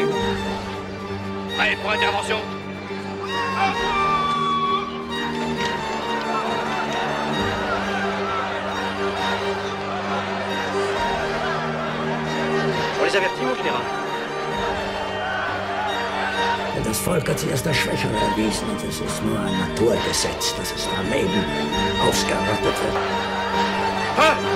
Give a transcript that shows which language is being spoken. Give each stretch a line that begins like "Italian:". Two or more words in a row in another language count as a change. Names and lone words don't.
French: Prêt pour intervention. On les avertit, mon général.
German: Das Volk hat sich als das Schwächere erwiesen und es ist nur ein Naturgesetz, dass es am Leben ausgerottet wird. Ha!